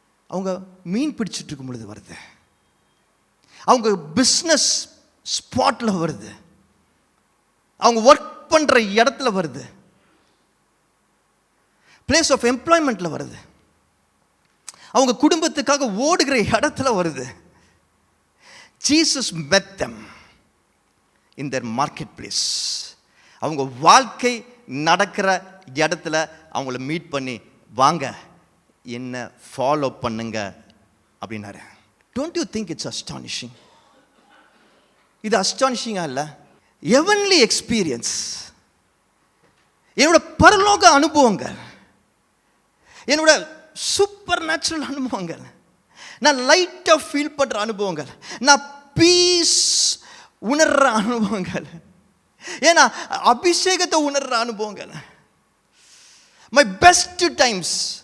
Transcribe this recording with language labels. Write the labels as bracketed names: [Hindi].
[Tamil] அவங்க மீன் பிடிச்சிட்டு இருக்கும் பொழுது வருது. அவங்க பிஸ்னஸ் ஸ்பாட்ல வருது. அவங்க ஒர்க் பண்ற இடத்துல வருது. பிளேஸ் ஆஃப் எம்ப்ளாய்மெண்ட்ல வருது. அவங்க குடும்பத்துக்காக ஓடுகிற இடத்துல வருது. [English] Jesus met them in their marketplace. [Tamil] அவங்க வாழ்க்கை நடக்கிற இடத்துல அவங்கள மீட் பண்ணி, வாங்க என்ன ஃபாலோ பண்ணுங்க அப்படின்னாரு. [English] Don't you think it's astonishing? [Tamil] இது அஸ்டானிஷிங்கா இல்லை? ஹெவன்லி எக்ஸ்பீரியன்ஸ், என்னோட பரலோக அனுபவங்கள், என்னோட சூப்பர் நேச்சுரல் அனுபவங்கள், நான் லைட்டாக ஃபீல் பண்ணுற அனுபவங்கள், நான் பீஸ் உணர்ற அனுபவங்கள், ஏன்னா அபிஷேகத்தை உணர்ற அனுபவங்கள், மை பெஸ்ட் டைம்ஸ்.